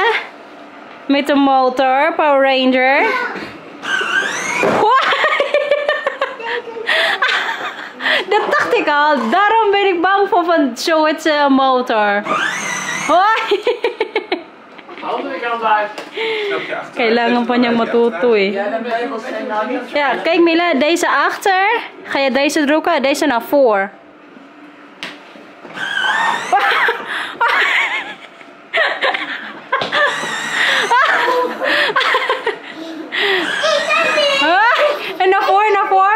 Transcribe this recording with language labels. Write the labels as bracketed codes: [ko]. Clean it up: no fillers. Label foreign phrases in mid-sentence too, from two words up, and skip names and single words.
[nl] Met de motor, Power Ranger. Dat dacht ik al. Daarom ben ik bang voor van zo'n motor. Hoi! Andere kant uit. [tl] Kailangan pa niyang matuto eh. [nl] Ja, de meubels zijn nou niet zo. Ja, kijk Mila, deze achter. Ga je deze drukken, deze naar voor. En naar voor, naar voor.